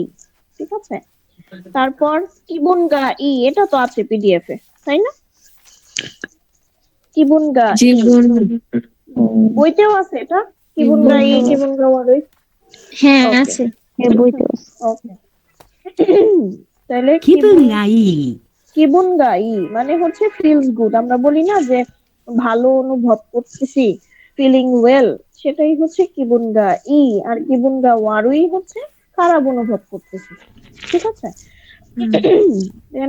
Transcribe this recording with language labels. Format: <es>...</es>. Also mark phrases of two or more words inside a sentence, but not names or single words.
<bn>ঠিক আছে, তারপর</bn> <ja>気分がいい,</ja> <bn>এটা তো আছে পিডিএফ এ, তাই না?</bn> <ja>気分がいい</ja> <bn>জীবন বইতেও আছে এটা,</bn> <ja>気分がいい、気分が悪い.</ja> <bn>হ্যাঁ ওকে আছে, এর বইতে আছে। ওকে তাহলে</bn> <ja>気分がいい。気分がいい</ja> <bn>মানে হচ্ছে</bn> <en>feels good.</en> <bn>আমরা বলি না যে ভালো অনুভব করতেছি,</bn> <en>feeling well,</en> <bn>সেটাই হচ্ছে</bn> <ja>気分がいい.</ja> <bn>আর</bn> <ja>気分が悪い</ja> <bn>হচ্ছে খারাপ অনুভব করতেছি। ঠিক আছে, Then</bn>